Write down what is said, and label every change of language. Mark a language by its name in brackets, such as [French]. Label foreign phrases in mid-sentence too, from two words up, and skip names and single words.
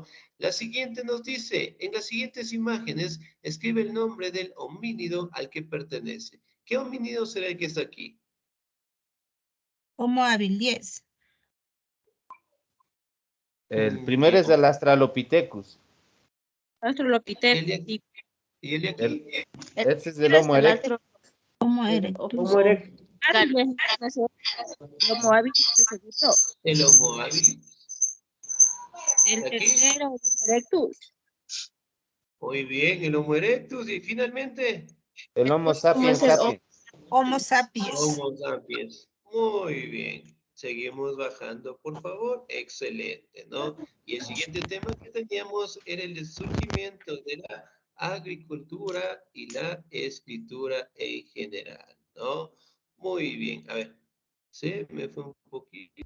[Spanish] La siguiente nos dice, en las siguientes imágenes, escribe el nombre del homínido al que pertenece. ¿Qué homínido será el que está aquí? Homo habilis. El primero es el Australopithecus. ¿El Australopithecus. de aquí? ¿Y el de aquí? Ese es el Homo erectus. Homo erectus. Homo erectus. El Homo habilis, el segundo. El Homo habilis. El Aquí. tercero, el Homo erectus. Muy bien, el Homo erectus. Y finalmente, El Homo sapiens sapiens. Homo sapiens. Homo sapiens. Muy bien. Seguimos bajando, por favor. Excelente, ¿no? Y el siguiente tema que teníamos era el surgimiento de la agricultura y la escritura en general, ¿no? Muy bien. A ver, se me fue un poquito.